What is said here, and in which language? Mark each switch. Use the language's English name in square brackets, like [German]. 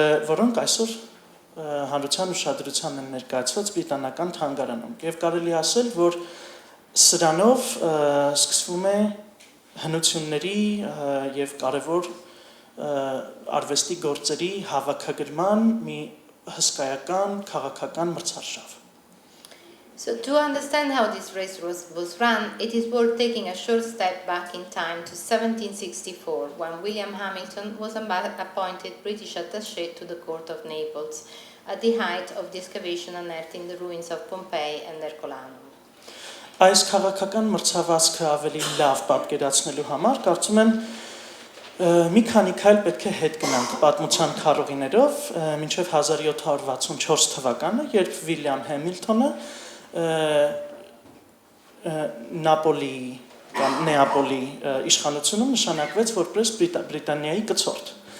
[Armenian] որոնք այսօր հանրության ուշադրության են ներկայացված բրիտանական թանգարանում։ Եվ կարելի ասել, որ սրանով սկսվում է հնությունների եւ կարևոր արվեստի գործերի հավաքագրման մի հսկայական քաղաքական մրցարշավ. [English] So to understand how this race was run, it is worth taking a short step back in time to 1764, when William Hamilton was appointed British attaché to the court of Naples at the height of the excavation unearthing the ruins of Pompeii and Ercolanum. [Armenian] Այս քաղաքական մրցավազքը ավելի լավ պատկերացնելու համար կարծում եմ մի քանի քայլ պետք է հետ գնանք պատմության քառուղիներով մինչև 1764 թվականը, երբ Վիլյամ Համիլթոնը Նապոլի կամ Նեապոլի իշխանությունում նշանակվեց որպես Բրիտանիայի կցորդ։